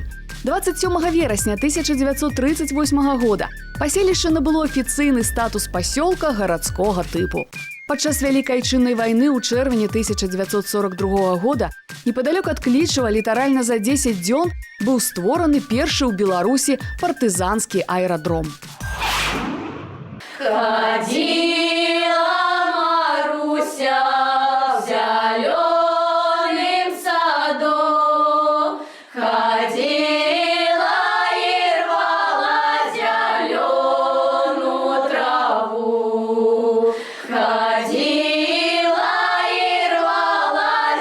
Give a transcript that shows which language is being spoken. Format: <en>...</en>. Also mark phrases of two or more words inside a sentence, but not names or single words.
<be>27 верасня 1938 года паселішча набыло афіцыйны статус пасёлка гарадскога тыпу. Падчас Вялікай Айчыннай вайны ў чэрвені 1942 года непадалёк ад Клічава літаральна за 10 дзён быў створаны першы ў Беларусі партызанскі аэрадром.</be> <ru>Ходила Маруся в зеленым саду, ходила и рвала зеленую траву, ходила и рвала</ru>